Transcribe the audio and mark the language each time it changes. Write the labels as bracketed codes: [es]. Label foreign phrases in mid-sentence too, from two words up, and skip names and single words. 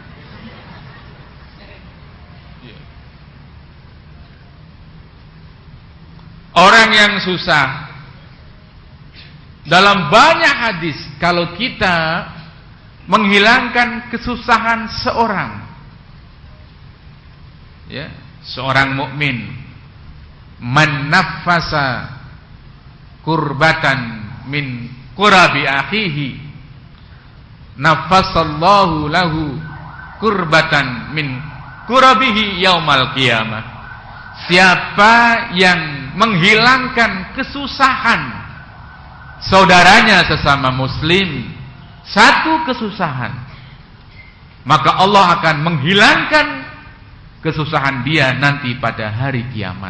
[id] Orang yang susah, dalam banyak hadis, kalau kita menghilangkan kesusahan seorang, ya, seorang mukmin, [ar] من نفس كربة من كرب أخيه، نفس الله له كربة من كربه يوم القيامة. [id] Siapa yang menghilangkan kesusahan saudaranya sesama muslim, satu kesusahan, maka Allah akan menghilangkan kesusahan dia nanti pada hari kiamat.